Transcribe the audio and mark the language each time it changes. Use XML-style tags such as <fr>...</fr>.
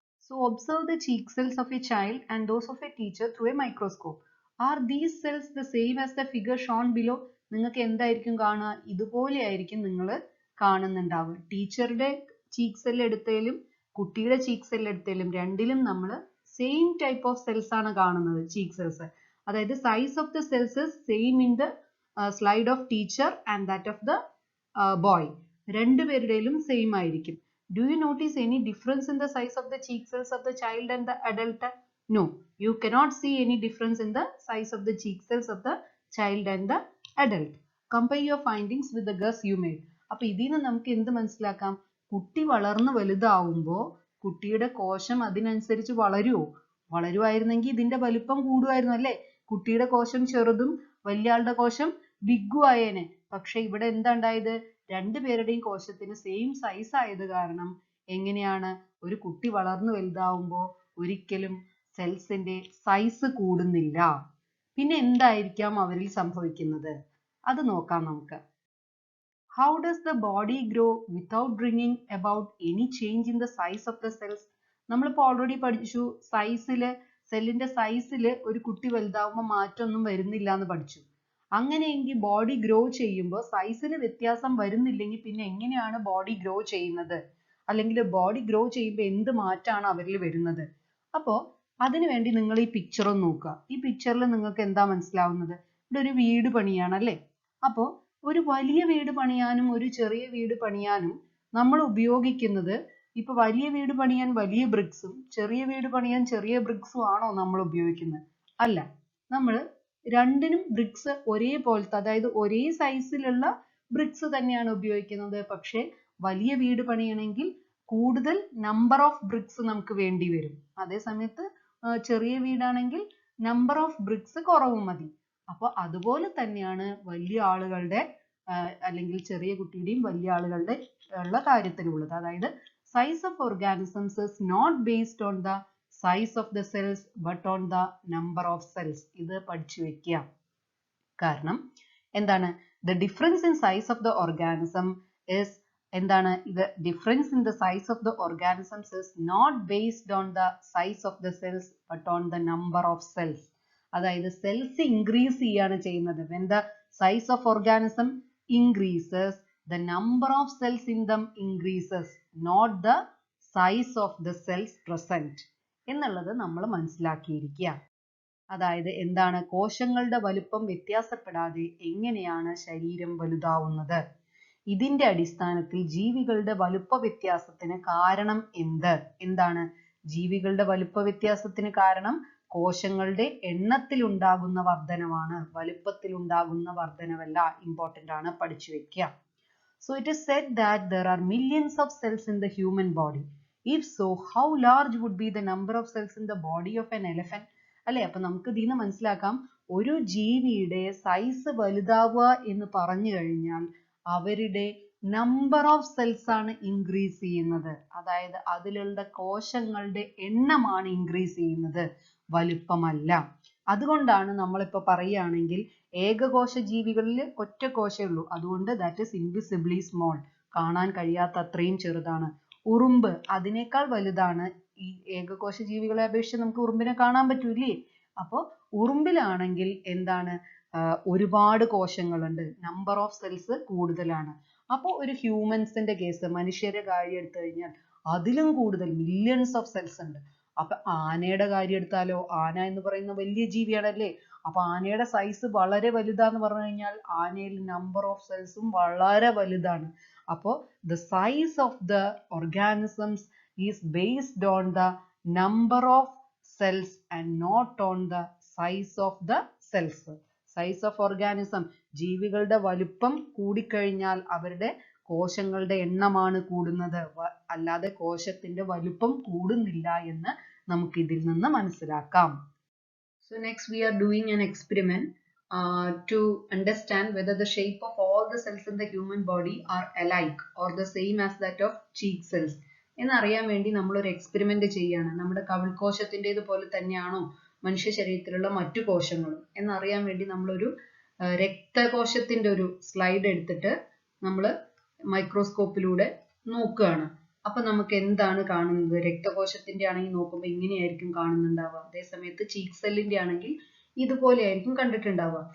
<en>So observe the cheek cells of a child and those of a teacher through a microscope. Are these cells the same as the figure shown below?</en> <ml>നിങ്ങൾക്ക് എന്തായിരിക്കും കാണുക? ഇതുപോലെ ആയിരിക്കും നിങ്ങൾ കാണുന്നുണ്ടാവുക. ടീച്ചറുടെ cheek cell എടുത്തതിലും കുട്ടിയുടെ cheek cell എടുത്തതിലും രണ്ടിലും നമ്മൾ</ml> <en>same type of cells</en> <ml>ആണ് കാണുന്നത്, ചീക്ക് സെൽസ്. അതായത്</ml> <en>Size of the cells same in the slide of teacher and that of the boy.</en> <ml>രണ്ടുപേരുടെയും സെയിം ആയിരിക്കും.</ml> <en>Do you notice any difference in the size of the cheek cells of the child and the adult? No, you cannot see any difference in the size of the cheek cells of the child and the adult. Compare your findings with the guess you made.</en> <ml>അപ്പോൾ ഇതിന് നമുക്ക് എന്ത് മനസ്സിലാക്കാം? കുട്ടി വളർന്നു വലുതാവുമ്പോൾ കുട്ടിയുടെ കോശം അതിനനുസരിച്ച് വളരുമായിരുന്നെങ്കിൽ ഇതിന്റെ വലിപ്പം കൂടുമായിരുന്നു അല്ലേ? കുട്ടിയുടെ കോശം ചെറുതും വലിയ ആളുടെ കോശം ബിഗും ആയേനെ. പക്ഷെ ഇവിടെ എന്താ ഉണ്ടായത്? രണ്ടുപേരുടെയും കോശത്തിന് സെയിം സൈസ് ആയത് കാരണം എങ്ങനെയാണ്? ഒരു കുട്ടി വളർന്നു വലുതാവുമ്പോൾ ഒരിക്കലും സെൽസിന്റെ സൈസ് കൂടുന്നില്ല. പിന്നെ എന്തായിരിക്കാം അവരിൽ സംഭവിക്കുന്നത്? അത് നോക്കാം നമുക്ക്.</ml> <en>How does the body grow without bringing about any change in the size of the cells?</en> <ml>നമ്മളിപ്പോൾ ഓൾറെഡി പഠിച്ചു, സെല്ലിന്റെ സൈസിൽ ഒരു കുട്ടി വലുതാവുമ്പോൾ മാറ്റമൊന്നും വരുന്നില്ല എന്ന് പഠിച്ചു. അങ്ങനെയെങ്കിൽ ബോഡി ഗ്രോ ചെയ്യുമ്പോൾ സൈസിൽ വ്യത്യാസം വരുന്നില്ലെങ്കിൽ പിന്നെ എങ്ങനെയാണ് ബോഡി ഗ്രോ ചെയ്യുന്നത്? അല്ലെങ്കിൽ ബോഡി ഗ്രോ ചെയ്യുമ്പോൾ എന്ത് മാറ്റമാണ് അവരിൽ വരുന്നത്? അപ്പോൾ അതിനുവേണ്ടി നിങ്ങൾ ഈ പിക്ചർ ഒന്ന് നോക്കുക. ഈ പിക്ചറിൽ നിങ്ങൾക്ക് എന്താ മനസ്സിലാവുന്നത്? ഇവിടെ ഒരു വീട് പണിയാണ് അല്ലേ? അപ്പോൾ ഒരു വലിയ വീട് പണിയാനും ഒരു ചെറിയ വീട് പണിയാനും നമ്മൾ ഉപയോഗിക്കുന്നത്, ഇപ്പൊ വലിയ വീട് പണിയാൻ വലിയ ബ്രിക്സും ചെറിയ വീട് പണിയാൻ ചെറിയ ബ്രിക്സും ആണോ നമ്മൾ ഉപയോഗിക്കുന്നത്? അല്ല, നമ്മൾ രണ്ടിനും ബ്രിക്സ് ഒരേപോലത്തെ, അതായത് ഒരേ സൈസിലുള്ള ബ്രിക്സ് തന്നെയാണ് ഉപയോഗിക്കുന്നത്. പക്ഷെ വലിയ വീട് പണിയണമെങ്കിൽ കൂടുതൽ നമ്പർ ഓഫ് ബ്രിക്സ് നമുക്ക് വേണ്ടി വരും. അതേ സമയത്ത് ചെറിയ വീടാണെങ്കിൽ നമ്പർ ഓഫ് ബ്രിക്സ് കുറവ് മതി. അപ്പോൾ അതുപോലെ തന്നെയാണ് വലിയ ആളുകളുടെ അല്ലെങ്കിൽ ചെറിയ കുട്ടിയുടെയും വലിയ ആളുകളുടെ ഉള്ള കാര്യത്തിലുള്ളത്. അതായത്</ml> <en>size of organisms is not based on the size of the cells but on the number of cells.</en> <ml>ഇത് പഠിച്ചു വെക്കുക. കാരണം എന്താണ്,</ml> <en>the difference in size of the organism is</en> <ml>എന്താണ്,</ml> <en>the difference in the size of the organisms is not based on the size of the cells but on the number of cells.</en> <ml>അതായത് cells increase ചെയ്യാണ് ചെയ്യുന്നത്.</ml> <en>when the size of organism increases, the number of cells in them increases, not the size of the cells present</en> <ml>എന്നുള്ളത് നമ്മൾ മനസ്സിലാക്കിയിരിക്കുക. അതായത് എന്താണ്, കോശങ്ങളുടെ വലുപ്പം വ്യത്യാസപ്പെടാതെ എങ്ങനെയാണ് ശരീരം വലുതാവുന്നത്? ഇതിന്റെ അടിസ്ഥാനത്തിൽ ജീവികളുടെ വലുപ്പ വ്യത്യാസത്തിന് കാരണം എന്താണ്? ജീവികളുടെ വലുപ്പ വ്യത്യാസത്തിന് കാരണം കോശങ്ങളുടെ എണ്ണത്തിൽ ഉണ്ടാകുന്ന വർധനവാണ്, വലുപ്പത്തിൽ ഉണ്ടാകുന്ന വർധനവല്ല. ഇമ്പോർട്ടന്റ് ആണ്, പഠിച്ചു വെക്കുക.</ml> <en>So it is said that there are millions of cells in the human body. If so, how large would be the number of cells in the body of an elephant?</en> <ml>അല്ലെ, അപ്പൊ നമുക്ക് ഇതിന്ന് മനസ്സിലാക്കാം, ഒരു ജീവിയുടെ സൈസ് വലുതാവുക എന്ന് പറഞ്ഞു കഴിഞ്ഞാൽ അവരുടെ നമ്പർ ഓഫ് സെൽസ് ആണ് ഇൻക്രീസ് ചെയ്യുന്നത്. അതായത് അതിലുള്ള കോശങ്ങളുടെ എണ്ണമാണ് ഇൻക്രീസ് ചെയ്യുന്നത്, വലുപ്പമല്ല. അതുകൊണ്ടാണ് നമ്മളിപ്പോൾ പറയുകയാണെങ്കിൽ ഏകകോശ ജീവികളിൽ ഒറ്റ കോശമേ ഉള്ളൂ, അതുകൊണ്ട്</ml> <en>that is invisibly small,</en> <ml>കാണാൻ കഴിയാത്ത അത്രയും ചെറുതാണ്. ഉറുമ്പ് അതിനേക്കാൾ വലുതാണ്. ഈ ഏകകോശ ജീവികളെ അപേക്ഷിച്ച് നമുക്ക് ഉറുമ്പിനെ കാണാൻ പറ്റൂലേ? അപ്പോൾ ഉറുമ്പിലാണെങ്കിൽ എന്താണ്, ഒരുപാട് കോശങ്ങളുണ്ട്, നമ്പർ ഓഫ് സെൽസ് കൂടുതലാണ്. അപ്പോൾ ഒരു ഹ്യൂമൻസിന്റെ കേസ്, മനുഷ്യരുടെ കാര്യം എടുത്തു കഴിഞ്ഞാൽ അതിലും കൂടുതൽ മില്യൺസ് ഓഫ് സെൽസ് ഉണ്ട്. അപ്പൊ ആനയുടെ കാര്യം എടുത്താലോ, ആന എന്ന് പറയുന്ന വലിയ ജീവിയാണല്ലേ, അപ്പൊ ആനയുടെ സൈസ് വളരെ വലുതാന്ന് പറഞ്ഞു കഴിഞ്ഞാൽ ആനയിൽ നമ്പർ ഓഫ് സെൽസും വളരെ വലുതാണ്. അപ്പോൾ</ml> <en>the size of the organisms is based on the number of cells and not on the size of the cells. size of organism,</en> <ml>ജീവികളുടെ വലുപ്പം കൂടിക്കഴിഞ്ഞാൽ അവരുടെ കോശങ്ങളുടെ എണ്ണമാണ് കൂടുന്നത്, അല്ലാതെ കോശത്തിന്റെ വലുപ്പം കൂടുന്നില്ല എന്ന് നമുക്ക് ഇതിൽ നിന്ന് മനസ്സിലാക്കാം.</ml> <en>So next we are doing an experiment to understand whether the shape of all the cells in the human body are alike or the same as that of cheek cells.</en> <ml>എന്നറിയാൻ വേണ്ടി നമ്മൾ ഒരു എക്സ്പെരിമെന്റ് ചെയ്യാണ്. നമ്മുടെ കവിൾകോശത്തിൻ്റെത് പോലെ തന്നെയാണോ മനുഷ്യ ശരീരത്തിലുള്ള മറ്റു കോശങ്ങളും എന്നറിയാൻ വേണ്ടി നമ്മളൊരു രക്തകോശത്തിന്റെ ഒരു സ്ലൈഡ് എടുത്തിട്ട് നമ്മൾ മൈക്രോസ്കോപ്പിലൂടെ നോക്കുകയാണ്. അപ്പൊ നമുക്ക് എന്താണ് കാണുന്നത്? രക്തകോശത്തിന്റെ ആണെങ്കിൽ നോക്കുമ്പോൾ ഇങ്ങനെയായിരിക്കും കാണുന്നുണ്ടാവുക, അതേസമയത്ത് ചീക്ക് സെല്ലിന്റെ ആണെങ്കിൽ ഇതുപോലെ ആയിരിക്കും കണ്ടിട്ടുണ്ടാവുക.</ml>